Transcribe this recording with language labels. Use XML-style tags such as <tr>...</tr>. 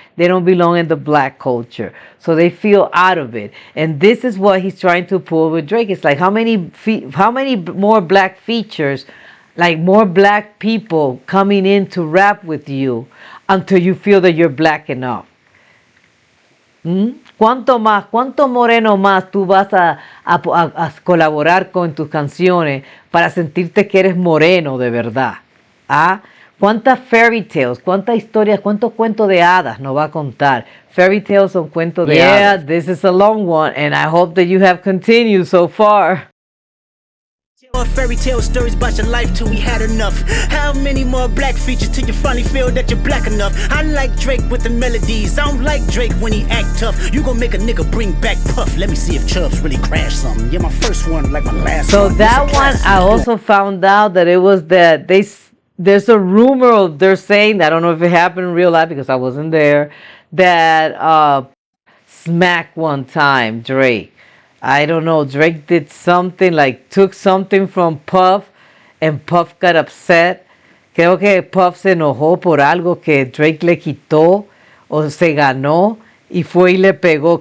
<en>They don't belong in the black culture. So they feel out of it. And this is what he's trying to pull with Drake. It's like how many more black features, like more black people coming in to rap with you until you feel that you're black enough.</en> <es>¿Cuánto moreno más tú vas a colaborar con tus canciones para sentirte que eres moreno de verdad? ¿Ah? ¿Cuántas fairy tales, cuántas historias, cuántos cuentos de hadas nos va a contar? Fairy tales son cuentos de hadas.</es> <en>Yeah, this is a long one, and I hope that you have continued so far. More fairy tale stories about your life till we had enough. How many more black features till you finally feel that you're black enough? I like Drake with the melodies. I don't like Drake when he act tough. You gon' make a nigga bring back Puff. Let me see if Chubbs really crashed something. Yeah, my first one like my last So one. that one, I also found out that it was that there's a rumor, or they're saying, I don't know if it happened in real life because I wasn't there, that smack one time Drake. I don't know. Drake did something, like took something from Puff, and Puff got upset.</en> <es>Creo que Puff se enojó por algo que Drake le quitó o se ganó y fue y le pegó.</es>